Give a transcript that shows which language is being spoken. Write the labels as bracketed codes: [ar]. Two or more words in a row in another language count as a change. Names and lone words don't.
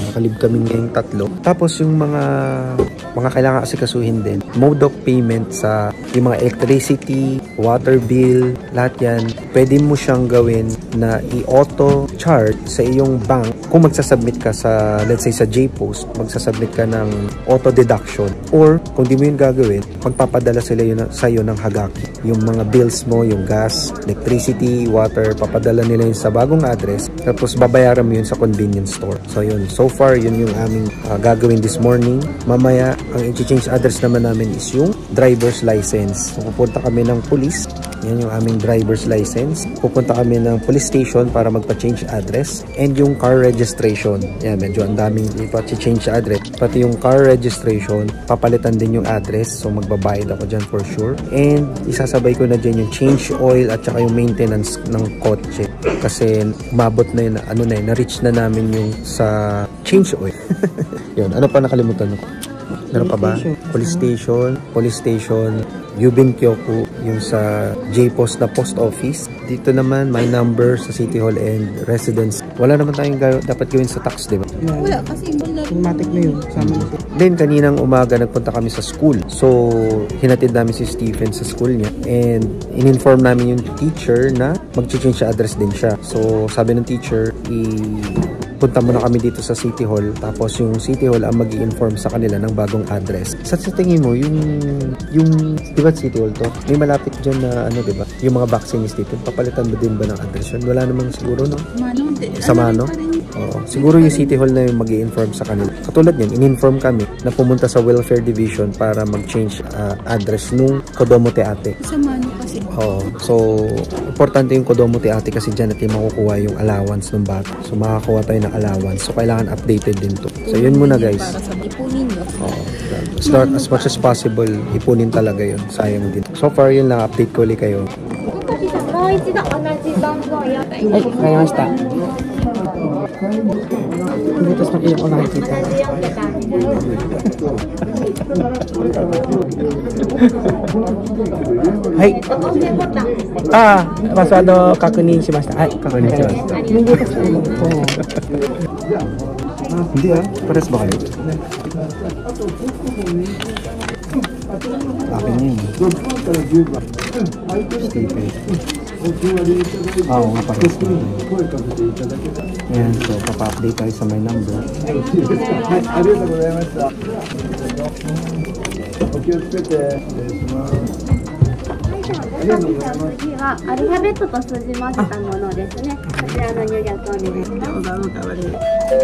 [tl] Naka-leave kami ngayong 3. Tapos yung mga kailangan asikasuhin din. [en] Mode of payment [tl] sa yung mga [en] electricity, water bill, [tl] lahat yan. Pwede mo siyang gawin na i-auto charge sa iyong bank. Kung magsasubmit ka sa, [en] let's say [tl] sa J-Post, magsasubmit ka ng auto deduction. Or kung di mo yun gagawin, magpapadala sila sa iyo ng hagaki. Yung mga bills mo, yung [en] gas, electricity, water, [tl] papadala nila yun sa bagong address. Tapos babayaran mo yun sa [en] convenience store. [tl] So yun, [en] so far [tl] yun yung aming gagawin [en] this morning. [tl] Mamaya, ang i- [en] change address [tl] naman namin is yung [en] driver's license. [tl] So pupunta kami ng police. Yan yung aming [en] driver's license. [tl] Pupunta kami ng [en] police station [tl] para magpa- [en] change address. [tl] And yung [en] car registration. [tl] Yan, medyo ang daming ipa- [en] change address. [tl] Pati yung [en] car registration, [tl] papalitan din yung address. So magbabayad ako dyan [en] for sure. [tl] And isasabay ko na dyan yung [en] change oil [tl] at saka yung maintenance ng kotse. Kasi umabot na yun, na-reach na namin yung sa [en] change oil. [tl] Yun, ano pa nakalimutan ko? Meron pa ba? [en] Police station, [ja] 郵便局, [tl] yung sa J-Post na [en] post office. [tl] Dito naman, my number sa [en] City Hall and residence. [tl] Wala naman tayong dapat gawin sa tax, di ba? Wala, kasi automatic na yun. Then, kaninang umaga, nagpunta kami sa school. So, hinatid namin si Stephen sa school niya. And, in-inform namin yung teacher na mag- [en] change address [tl] din siya. So, sabi ng teacher, punta muna kami dito sa City Hall, tapos yung City Hall ang mag-i-inform sa kanila ng bagong address. Sa tingin mo, yung di ba City Hall to? May malapit dyan na di ba? Yung mga vaccine ni Stephen, papalitan mo din ba ng address yun? Wala namang siguro, no? Sa Mano? Oo. Siguro yung City Hall na yung mag-i-inform sa kanila. Katulad yan, in-inform kami na pumunta sa [en] welfare division [tl] para mag- [en] change address [tl] nung [ja] 子供手当. [tl] Sa Mano kasi Oo. So, importante yung [ja] 子供手当 [tl] kasi dyan natin makukuha yung allowance ng bata. So, makakakuha tayo ng allowance. So, kailangan updated din to. So, yun muna guys. Para sa ipunin nyo. Oo. [en] As much as possible, [tl] ipunin talaga yun. Sayang din. [en] So far, [tl] yun lang. Update ko ulit kayo. [ja] もう一度同じ番号やってはい、わかりました。 [tl] dito sa pinaka ko nakikita. [ja] 同じ4桁になります。はい。押してボタンですね。ああ、パスワード確認しました。はい、確認しました。 [tl] Hindi pares ba kayo? Akin na yun. Stephen. Oo nga pares na. Yan, so papa-update tayo sa my number. [ja] 次はアルファベットと数字混ぜたものですね。こちらの入力をお願いします。